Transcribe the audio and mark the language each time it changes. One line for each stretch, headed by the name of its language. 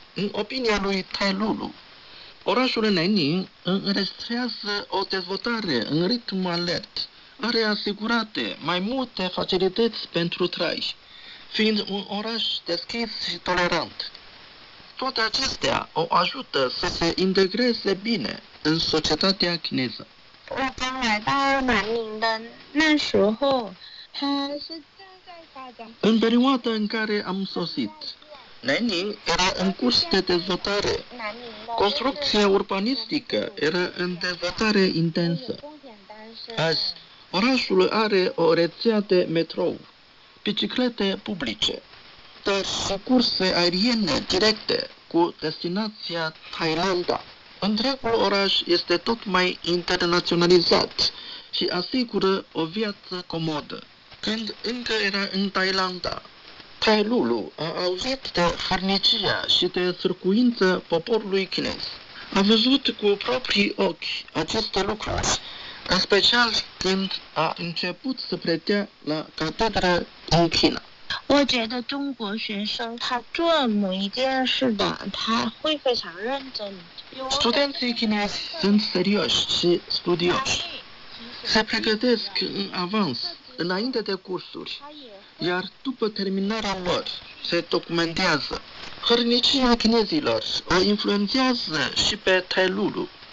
Romanian: În opinia lui Tai Lulu, orașul Nanning înregistrează o dezvoltare în ritm alert, are asigurate mai multe facilități pentru trai, fiind un oraș deschis și tolerant. Toate acestea o ajută să se integreze bine în societatea chineză.
Chinese: 我刚来到南宁的那时候，它是正在发展。
Romanian: În perioada în care am sosit, Nanning era în curs de dezvoltare. Construcția urbanistică era în dezvoltare intensă. Azi, orașul are o rețea de metrou, biciclete publice, dar și curse aeriene directe cu destinația Thailanda. Întregul oraș este tot mai internaționalizat și asigură o viață comodă. Când încă era în Thailanda, Tai Lulu a auzit de hărnicia și de sârguință poporului chinez. A văzut cu proprii ochi aceste lucruri, în special când a început să predea la catedră în China.
Chinese: 我觉得中国学生他做某一件事的，他会非常认真。
Romanian: Studenții chinezi sunt serioși și studioși. Se pregătesc în avans, înainte de cursuri, iar după terminarea lor se documentează. Hărnicia chinezilor o influențează și pe Tailulu.